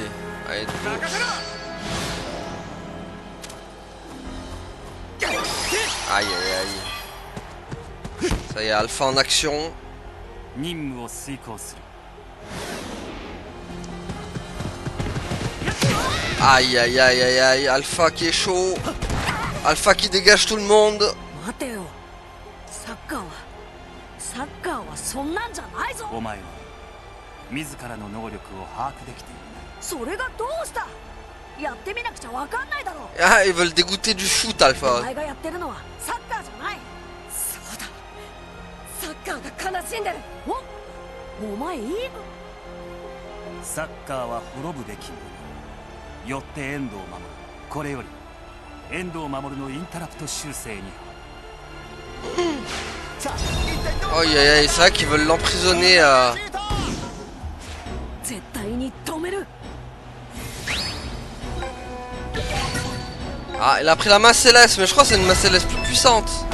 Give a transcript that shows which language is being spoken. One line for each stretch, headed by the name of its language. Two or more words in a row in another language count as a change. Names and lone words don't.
French: Allez, aïe aïe aïe. Ça y est, Alpha en action. Aïe aïe aïe aïe aïe. Alpha qui est chaud. Alpha qui dégage tout le monde.
Japanese: サッカーはそんなんじゃないぞ。お前は自らの能力を把握できていない。それがどうした？やってみなくちゃわかんないだろう。
French: Ah, ils veulent dégoûter du foot, Alpha.
Japanese: お前がやってるのはサッカーじゃない。そうだ、サッカーが悲しんでる。お前いいの？サッカーは滅ぶべきもの。よって遠藤を守る。これより遠藤を守るのインタラプト修正に。
French: Oh aïe aïe, c'est vrai qu'ils veulent l'emprisonner à... Ah, il a pris la main céleste, mais je crois que c'est une main céleste plus puissante.